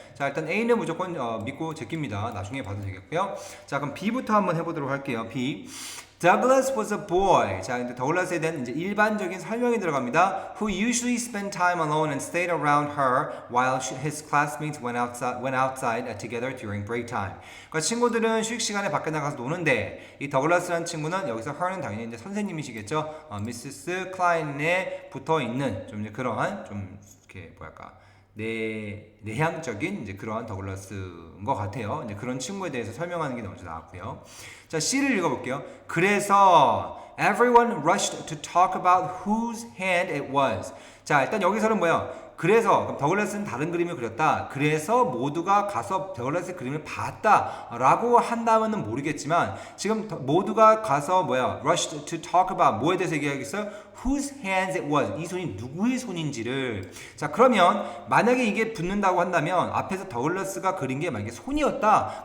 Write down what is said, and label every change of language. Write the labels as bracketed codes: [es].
[ko] 자, 일단 A는 무조건 믿고 제낍니다. 나중에 봐도 되겠고요. 자, 그럼 B부터 한번 해보도록 할게요. [en] B. Douglas was a boy. [ko] 자, 근데 더글라스에 대한 이제 일반적인 설명이 들어갑니다. [en] Who usually spent time alone and stayed around her while his classmates went outside together during break time. [ko] 그러니까 친구들은 휴식 시간에 밖에 나가서 노는데 이 더글라스라는 친구는 여기서 her는 당연히 이제 선생님이시겠죠. 미시스 클라인에 붙어 있는 좀 이제 그러한 좀 이렇게 뭐랄까 내향적인 이제 그러한 더글라스인 것 같아요. 이제 그런 친구에 대해서 설명하는 게 먼저 나왔고요. 자, C를 읽어볼게요. [en] 그래서 everyone rushed to talk about whose hand it was. [ko] 자, 일단 여기서는 뭐야? 그래서 그럼 더글라스는 다른 그림을 그렸다. 그래서 모두가 가서 더글라스의 그림을 봤다라고 한다면은 모르겠지만 지금 모두가 가서 [en] rushed to talk about [ko] 뭐에 대해서 얘기하겠어요? [en] Whose hands it was. [ko] 이 손이 누구의 손인지를. 자, 그러면 만약에 이게 붙는다고 한다면 앞에서 더글라스가 그린 게 만약에 손이었다.